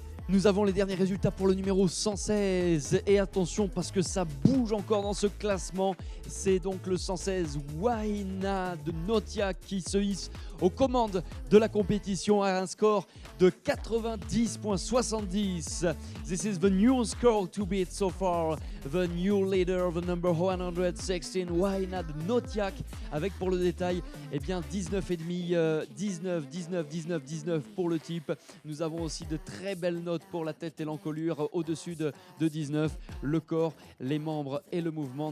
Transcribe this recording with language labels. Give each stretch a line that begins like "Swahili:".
French: Nous avons les derniers résultats pour le numéro 116 et attention parce que ça bouge encore dans ce classement. C'est donc le 116 Waina de Notia qui se hisse aux commandes de la compétition à un score de 90.70.
English: This is the new score to beat so far. The new leader, the number 116,
French: Waina de Notiak, avec pour le détail, eh bien 19,5, 19, 19, 19, 19 pour le type. Nous avons aussi de très belles notes pour la tête et l'encolure au-dessus de 19, le corps, les membres et le mouvement.